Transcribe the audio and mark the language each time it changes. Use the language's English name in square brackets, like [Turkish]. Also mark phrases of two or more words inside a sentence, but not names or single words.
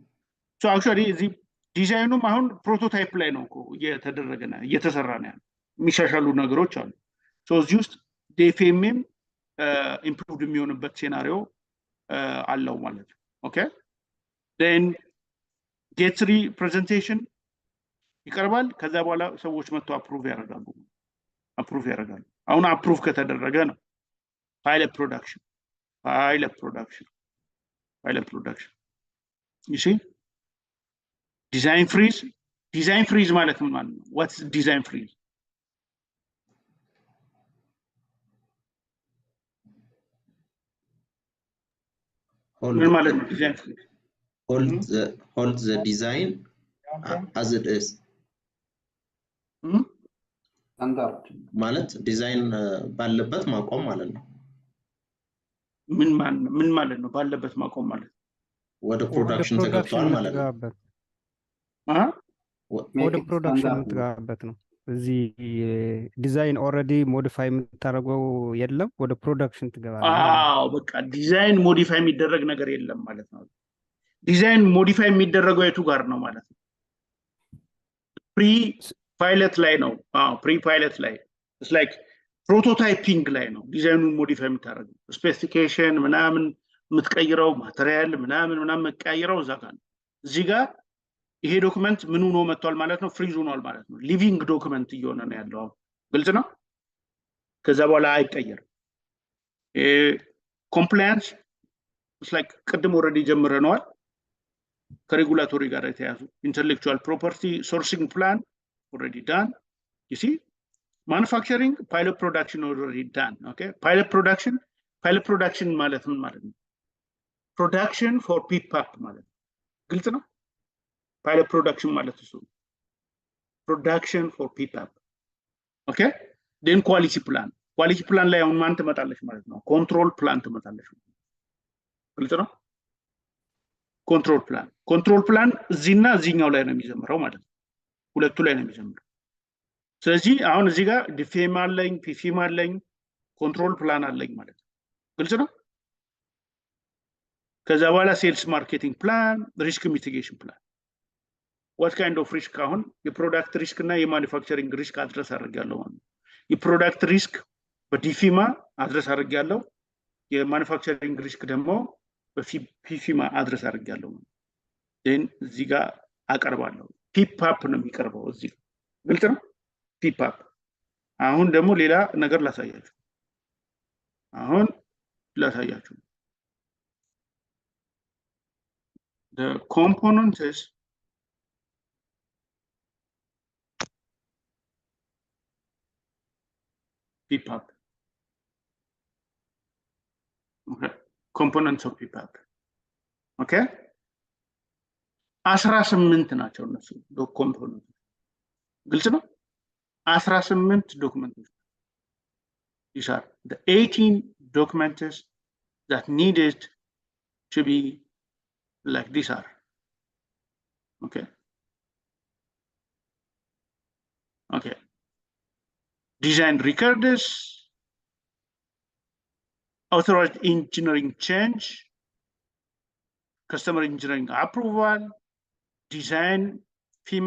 [English] So actually [Amharic] እዚህ ዲዛይኑም አሁን ፕሮቶታይፕ ላይ ነው እኮ እየተሰራ ነው ያለው። የሚሻሻሉ ነገሮች አሉ። ሶ እዚህ ውስጥ DFMም ኢምፕሩቭድ የሚሆንበት ሴናሪዮ አለው ማለት ነው። ኦኬ [English] then get 3 presentation [Amharic] ይቀርባል። ከዛ በኋላ ሰዎች መጥተው አፕሩቭ ያደርጋሉ። አሁን አፕሩቭ ከተደረገ ነው [English] pilot production you see design freeze [Amharic] ማለት ምን ማለት ነው? [English] What's design freeze? [Amharic] ምን ማለት ነው [English] design freeze? Hold the design as it is. [Amharic] ማለት ዲዛይን ባለበት ማቆም ማለት ነው። ምን ማለት ነው ባለበት ማቆም ማለት? ወደ ፕሮዳክሽን ተገብቷል ማለት ነው። ወደ ፕሮዳክሽን የምትገባበት ነው። እዚህ ዲዛይን [English] already modify [Amharic] የምታደርገው የለም፣ ወደ ፕሮዳክሽን ትገባለህ። በቃ [English] design modify [Amharic] የሚደረግ ነገር የለም ማለት ነው። [English] design modify [Amharic] የሚደረገው የቱ ጋር ነው ማለት ነው? [English] pre pilot [Amharic] ላይ ነው። [English] pre pilot [Amharic] ላይ [English] it's like [Amharic] ፕሮቶታይፒንግ ላይ ነው ዲዛይኑን ሞዲፋይ የምታደርገው። ስፔሲፊኬሽን ምናምን የምትቀይረው ማቴሪያል ምናምን የምትቀይረው እዛ ጋር ነው። እዚህ ጋር ይሄ ዶክመንት ምን ሆኖ መጥቷል ማለት ነው? ፍሪዝ ሆኗል ማለት ነው። [English] living document [Amharic] እየሆነ ነው ያለው። ግልጽ ነው። ከዛ በኋላ አይቀየርም። ኮምፕላያንስ [English] it's like [Amharic] ቅድም ኦልሬዲ ጀምረነዋል ከሬጉላቶሪ ጋር የተያዙ [English] intellectual property sourcing plan already done. You see, manufacturing pilot production already done. Okay, pilot production [Amharic] ማለት ምን ማለት ነው? [English] Production for PPAP [Amharic] ማለት ግልጽ ነው። [English] pilot production ማለት እሱ production for PPAP. Okay, then quality plan [Amharic] ላይ አሁን ማን ትመጣለች ማለት ነው? [English] control plan [Amharic] ትመጣለች። ግልጽ ነው። [English] control plan [Amharic] እዚህና እዚህኛው ላይ ነው የሚጀምረው ማለት ነው። ሁለቱ ላይ ነው የሚጀምረው። ስለዚህ አሁን እዚህ ጋር ዲፌም አለኝ፣ ፒፊም አለኝ፣ [English] control plan [Amharic] አለኝ ማለት ነው። ግልጽ ነው። ከዛ በኋላ ሴልስ [English] marketing plan risk mitigation plan what kind of risk [Amharic] አሁን የፕሮዳክት ሪስክ እና የማኑፋክቸሪንግ ሪስክ አድረስ አድርጋለሁ ማለት የፕሮዳክት ሪስክ በዲፊማ አድረስ አድርጋለሁ የማኑፋክቸሪንግ ሪስክ ደግሞ በፒፊማ አድረስ አድርጋለሁ then እዚህ ጋር አቀርባለሁ ፒፓፕ ነው የሚቀርበው እዚህ ግልጽ ነው ፒፓፕ አሁን ደግሞ ሌላ ነገር ላሳያችሁ [English] the components PPAP. Okay. Components of PPAP. [Amharic] Okay. 18 ናቸው እነሱ components. ግልጽ ነው 18 documents. [English] These are the 18 documents that needed to be like these are. Okay. Okay. Design records, authorized engineering change, customer engineering approval, design, FEMA,